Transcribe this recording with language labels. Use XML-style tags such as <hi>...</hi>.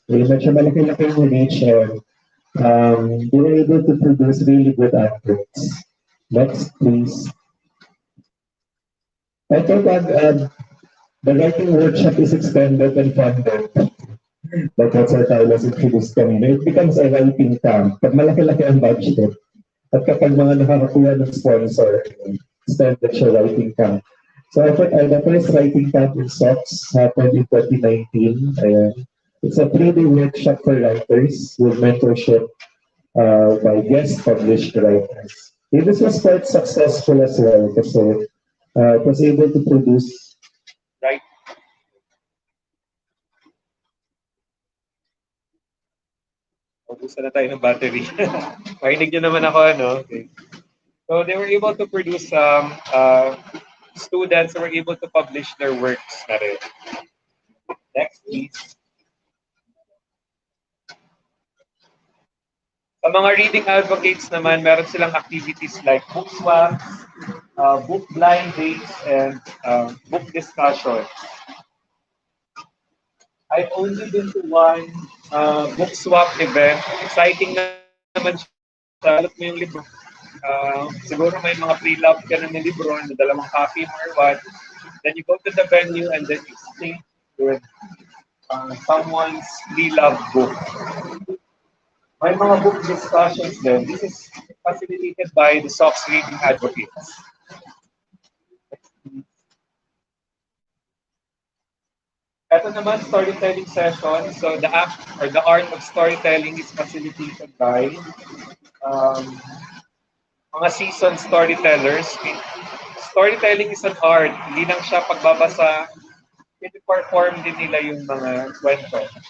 <tl>Medyo malaki-laki yung</tl> <en>reach and they were able to produce really good outputs. Next, please. I thought the writing workshop is extended and funded. That's what I was introduced</en> <tl>kanina.</tl> <en>It becomes a writing camp.</en> <tl>Pag malaki-laki ang budget, at kapag mga nakakakuha ng sponsor, extended siya writing camp.</tl> <en>So I thought the first writing camp in SOX happened in 2019. It's a 3-day workshop for writers with mentorship by guest published writers. This was quite successful as well</en> <tl>kasi</tl> <en>it was able to produce right.</en> <tl>Ubusan na tayo ng battery. Mahinig nyo naman ako, ano?</tl> <en>Okay. So they were able to produce some students who were able to publish their works</en> <tl>na rin.</tl> <en>Next, please.</en> <tl>Sa mga</tl> <en>reading advocates</en> <tl>naman, meron silang</tl> <en>activities like book swaps, book blind dates, and book discussions. I've only been to one book swap event.</en> <tl>Exciting naman siya. Alam mo yung libro. Siguro may mga pre-love ka na ng libro na dalawang copy mo</tl> <en>or what. Then you go to the venue and then you exchange with someone's pre-love book.</en> <tl>May mga</tl> <en>book discussions</en> <tl>din.</tl> <en>This is facilitated by the SOX Reading Advocates.</en> <tl>Ito naman,</tl> <en>storytelling session. So the act or the art of storytelling is facilitated by um,</en> <tl>mga</tl> <en>seasoned storytellers. Storytelling is an art.</en> <tl>Hindi lang siya pagbabasa, piniperform din nila yung mga kwento.</tl>